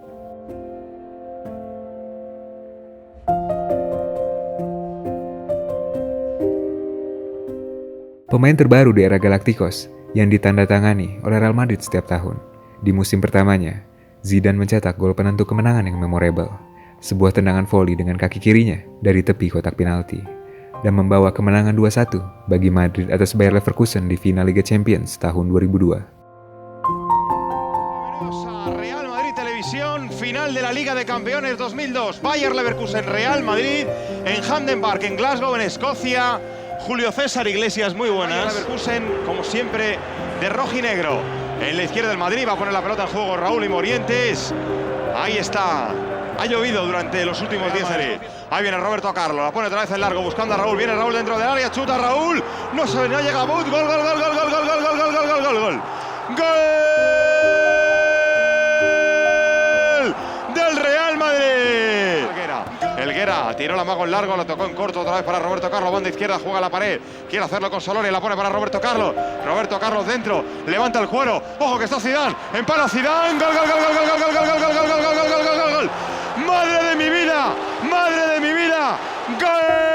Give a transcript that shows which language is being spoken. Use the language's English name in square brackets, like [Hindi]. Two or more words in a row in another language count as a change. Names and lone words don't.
[Indonesian] Pemain terbaru di era Galacticos yang ditandatangani oleh Real Madrid setiap tahun. Di musim pertamanya, Zidane mencetak gol penentu kemenangan yang memorable, sebuah tendangan voli dengan kaki kirinya dari tepi kotak penalti, dan membawa kemenangan 2-1 bagi Madrid atas Bayer Leverkusen di final Liga Champions tahun 2002. [Spanish] Real Madrid Televisión, final de la Liga de Campeones 2002. Bayer Leverkusen, Real Madrid en Hampden Park, en Glasgow, en Escocia. Julio César Iglesias, muy buenas. Leverkusen, como siempre, de rojo y negro. En la izquierda del Madrid va a poner la pelota en juego Raúl y Morientes. Ahí está. Ha llovido durante los últimos 10 series. Ahí viene Roberto Carlos, la pone otra vez en largo, buscando a Raúl. Viene Raúl dentro del área, chuta Raúl. No se no llega Bout. Gol, gol, gol, gol, gol, gol, gol, gol, gol, gol, gol, gol. ¡Gol! Del Real Madrid. Helguera tiró la mago en largo, lo tocó en corto otra vez para Roberto Carlos. Banda izquierda, juega a la pared. Quiere hacerlo con Solori, la pone para Roberto Carlos. Roberto Carlos dentro, levanta el cuero. Ojo que está Zidane, empala Zidane. Gol, gol, gol, gol, gol, gol, gol, gol, gol, gol, gol, gol, gol, gol, gol, gol. ¡Madre de mi vida! ¡Madre de mi vida! ¡Gol!